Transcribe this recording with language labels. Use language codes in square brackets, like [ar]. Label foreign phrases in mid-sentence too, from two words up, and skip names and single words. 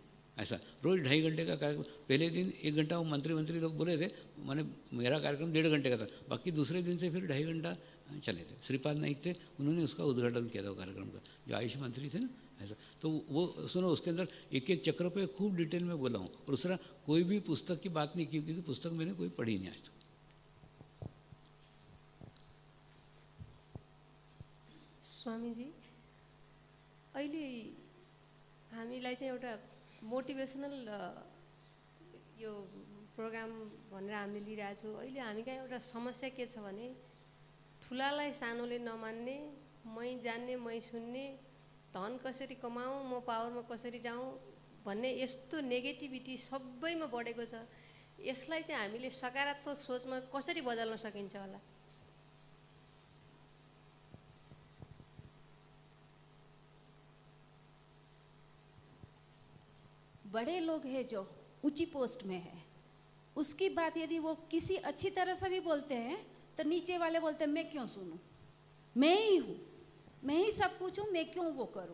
[hi] ऐसा रोज़ 2.5 घंटे का कार्यक्रम। पहले दिन 1 घंटा वो मंत्री लोग बोले थे, मैंने मेरा कार्यक्रम 1.5 घंटे का था, बाकी दूसरे दिन से फिर 2.5 घंटा चले थे। श्रीपाद नाइक थे, उन्होंने उसका उद्घाटन किया था वो कार्यक्रम का, जो आयुष मंत्री थे ना। ऐसा तो वो सुनो, उसके अंदर एक एक चक्र पे खूब डिटेल में बोला हूँ। और दूसरा, कोई भी पुस्तक की बात नहीं की, क्योंकि पुस्तक मैंने कोई पढ़ी नहीं आज तक। [ne] स्वामीजी, अहिले हामीलाई चाहिँ एउटा मोटिभेसनल यो प्रोग्राम भनेर हामीले लिइरहेको छौँ। अहिले हामी कहाँ एउटा समस्या के छ भने, ठुलालाई सानोले नमान्ने, मै जान्ने मै सुन्ने, धन कसरी कमाऊँ, म पावरमा कसरी जाऊँ भन्ने यस्तो नेगेटिभिटी सबैमा बढेको छ। यसलाई चाहिँ हामीले सकारात्मक सोचमा कसरी बदल्न सकिन्छ होला? [hi] बड़े लोग हैं जो ऊंची पोस्ट में है, उसकी बात यदि वो किसी अच्छी तरह से भी बोलते हैं तो नीचे वाले बोलते हैं मैं क्यों सुनूं, मैं ही हूँ, मैं ही सब कुछ हूँ, मैं क्यों वो करूँ।